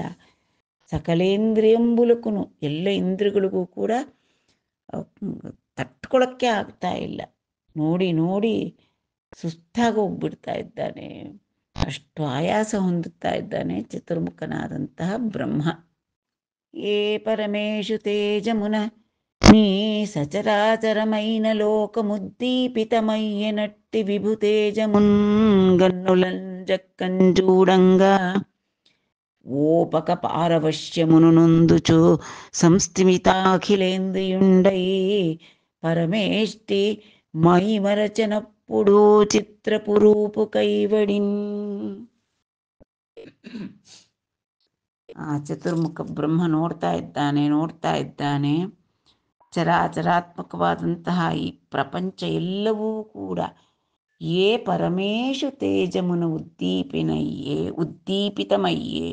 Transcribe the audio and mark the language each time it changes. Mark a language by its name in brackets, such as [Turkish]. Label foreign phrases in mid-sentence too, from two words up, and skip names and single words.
[Kannada] ಸಕಲೇಂದ್ರಿಯಂಬುಲಕ್ಕೂ ಎಲ್ಲ ಇಂದ್ರಿಯಗಳಿಗೂ ಕೂಡ ತಟ್ಕೊಳ್ಳೋಕ್ಕೆ ಆಗ್ತಾ ಇಲ್ಲ. ನೋಡಿ ನೋಡಿ ಸುಸ್ತಾಗಿ ಹೋಗ್ಬಿಡ್ತಾ ಇದ್ದಾನೆ, ಅಷ್ಟು ಆಯಾಸ ಹೊಂದುತ್ತಾ ಇದ್ದಾನೆ ಚತುರ್ಮುಖನಾದಂತಹ ಬ್ರಹ್ಮ. [Telugu] ఏ పరమేశు తేజమున నీ ಸಚರಾಚರమైన లోకముద్దీపితమయ్య నట్టి విభుతేజమున్ గన్నులంజక్కంజూడంగా ఓపక పారవశ్యమును నొందుచు సంస్థిమితాఖిలేంద్రియుండై పరమేష్టి మైమరచనప్పుడు చిత్రపురూపు కైవడిన్. [Kannada] ಆ ಚತುರ್ಮುಖ ಬ್ರಹ್ಮ ನೋಡ್ತಾ ಇದ್ದಾನೆ. ಚರಾಚರಾತ್ಮಕವಾದಂತಹ ಈ ಪ್ರಪಂಚ ಎಲ್ಲವೂ ಕೂಡ [Telugu] ఏ పరమేశు తేజమున ఉద్దీపితమయ్యే.